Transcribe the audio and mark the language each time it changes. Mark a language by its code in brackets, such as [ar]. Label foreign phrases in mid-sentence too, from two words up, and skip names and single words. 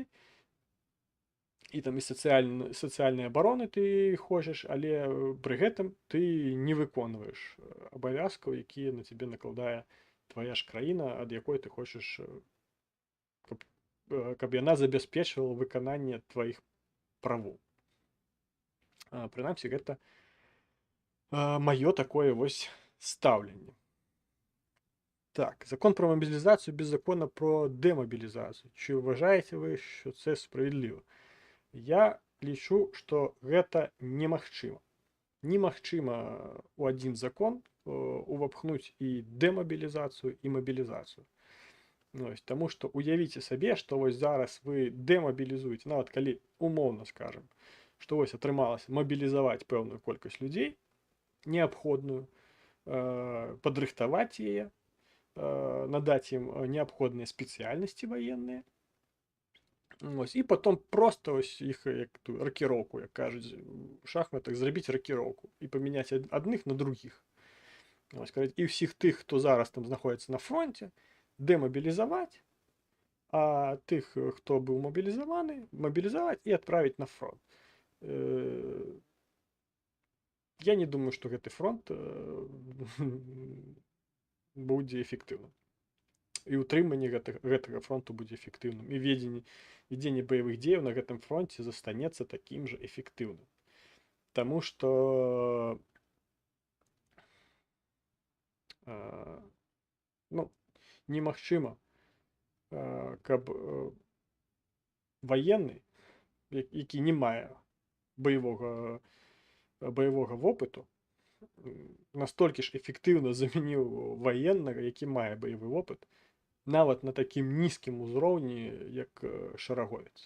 [be] І там і сацыяльнай абароны ты хочаш, але пры гэтым ты не выконваеш абавязкаў, якія на цябе накладае твая ж краіна, ад якой ты хочаш, каб яна забяспечвала выкананне тваіх правоў. Прынамсі, гэта маё такое вось стаўленне. [uk] Так, закон про мобілізацію без закону про демобілізацію. Чи вважаєте ви, що це справедливо? [be] Я лічу, што гэта немагчыма. Немагчыма у адзін закон увапхнуць і дэмабілізацыю, і мабілізацыю. Таму што уявіце сабе, што вось зараз вы дэмабілізуеце, нават калі умоўна скажам, што вось атрымалася мабілізаваць пэўную колькасць людзей, неабходную, падрыхтаваць яе, надаць ім неабходныя спецыяльнасці ваенныя, [uk] Ось, і потім просто ось їх як ту рокіроўку, як кажуть в шахматах, зробити рокіроўку і поміняти одних на других. Ось, кажуть, і всіх тих, хто зараз там знаходиться на фронті, демобілізувати, а тих, хто був мобілізований, мобілізувати і відправити на фронт. [be] Я не думаю, што гэты фронт будзе эфектыўным. І ўтрыманне гэтага фронту будзе эфектыўным. І вядзенне баявых дзеяў на гэтым фронце застанецца такім жа эфектыўным. Таму што ну, немагчыма, каб ваенны, які не мае баявога вопыту, настолькі ж эфектыўна замяніў ваеннага, які мае баявы вопыт, нават на такім нізкім узроўні, як шараговец.